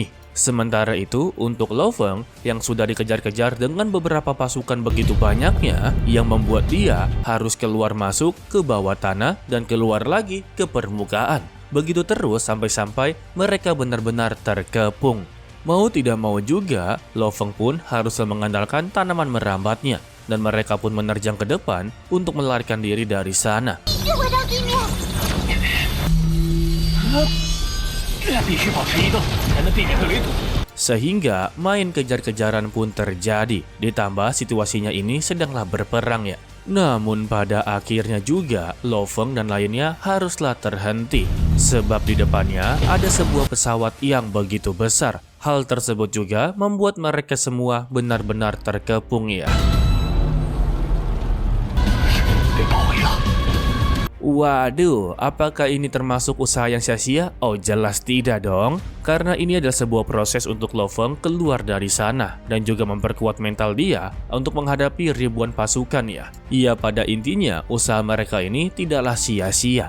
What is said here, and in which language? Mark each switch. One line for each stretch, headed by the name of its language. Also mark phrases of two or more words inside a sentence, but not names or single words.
Indonesian: Sementara itu, untuk Lo Feng yang sudah dikejar-kejar dengan beberapa pasukan begitu banyaknya, yang membuat dia harus keluar masuk ke bawah tanah dan keluar lagi ke permukaan. Begitu terus sampai-sampai mereka benar-benar terkepung. Mau tidak mau juga, Lo Feng pun harus mengandalkan tanaman merambatnya, dan mereka pun menerjang ke depan untuk melarikan diri dari sana.
Chinese: 又回到地面。必须保持移动，才能避免被围堵。
Indonesian: Sehingga main kejar-kejaran pun terjadi, ditambah situasinya ini sedanglah berperang ya. Namun pada akhirnya juga, Lo Feng dan lainnya haruslah terhenti. Sebab di depannya ada sebuah pesawat yang begitu besar. Hal tersebut juga membuat mereka semua benar-benar terkepung ya.
Chinese: 被包围了。
Indonesian: Waduh, apakah ini termasuk usaha yang sia-sia? Oh jelas tidak dong. Karena ini adalah sebuah proses untuk Lo Feng keluar dari sana dan juga memperkuat mental dia untuk menghadapi ribuan pasukan ya. Ya pada intinya, usaha mereka ini tidaklah sia-sia.